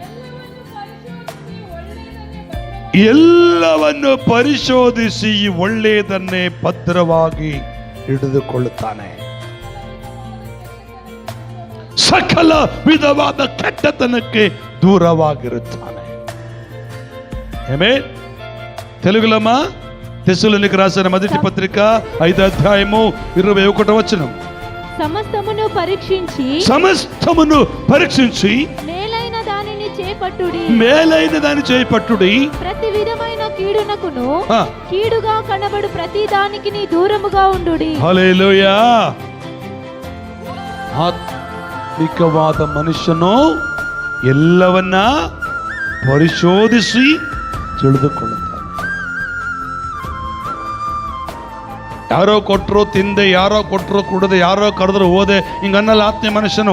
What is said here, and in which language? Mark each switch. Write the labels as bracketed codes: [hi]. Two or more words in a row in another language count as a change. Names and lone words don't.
[kn] ಎಲ್ಲವನ್ನು ಪರಿಶೋಧಿಸಿ ಒಳ್ಳೆಯದನ್ನೇ ಭದ್ರವಾಗಿ ಹಿಡಿದುಕೊಳ್ಳುತ್ತಾನೆ, ಸಕಲ ವಿಧವಾದ ಕೆಟ್ಟತನಕ್ಕೆ ದೂರವಾಗಿರುತ್ತಾನೆ. ಆಮೆನ್. [te] తెలుగులమ్మ తెస్సలోనికి రాసిన మొదటి పత్రిక 5వ అధ్యాయము 21వ వచనం. సమస్తమును పరీక్షించి మేలైన దానిని చేపట్టుడి, ప్రతి విధమైన కీడునకును కీడుగా కనబడు ప్రతి దానికి దూరముగా ఉండుడి. హల్లెలూయా. [kn] ಆತ್ಮಿಕವಾದ ಮನುಷ್ಯನು ಎಲ್ಲವನ್ನ ಪರಿಶೋಧಿಸಿ ತಿಳಿದುಕೊಳ್ಳುತ್ತಾನೆ. ಯಾರೋ ಕೊಟ್ಟರು ತಿಂದೆ, ಯಾರೋ ಕೊಟ್ಟರು ಕುಡದೆ, ಯಾರೋ ಕರೆದ್ರು ಹೋದೆ, ಹಿಂಗನ್ನಲ್ಲ ಆತ್ಮೀಯ ಮನುಷ್ಯನು.